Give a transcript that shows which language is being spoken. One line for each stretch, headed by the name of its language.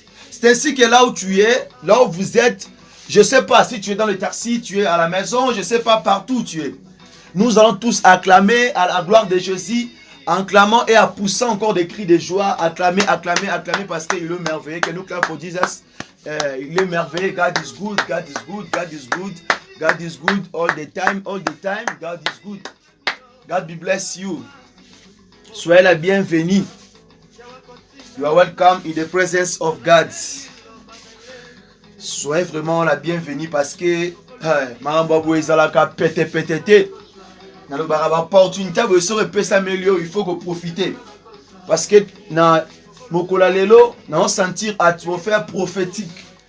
French: C'est ainsi que là où tu es, là où vous êtes, je ne sais pas si tu es dans le taxi, tu es à la maison, je ne sais pas partout où tu es. Nous allons tous acclamer à la gloire de Jésus, en clamant et en poussant encore des cris de joie, acclamer, acclamer, acclamer parce qu'il est merveilleux. Que nous clamons pour Jesus. Il est merveilleux.
English: God is good, God is good, God is good, God is good all the time, God is good. God be bless you.
French: Soyez la bienvenue.
English: You are welcome in the presence of God.
French: Soyez vraiment la bienvenue parce que Marambabou
Lingala: ezalaka pété.
French: Dans l'opportunité de se s'améliorer, il faut profiter. Parce que dans
Lingala: Mokola Lelo,
French: nous sentir atmosphère prophétique.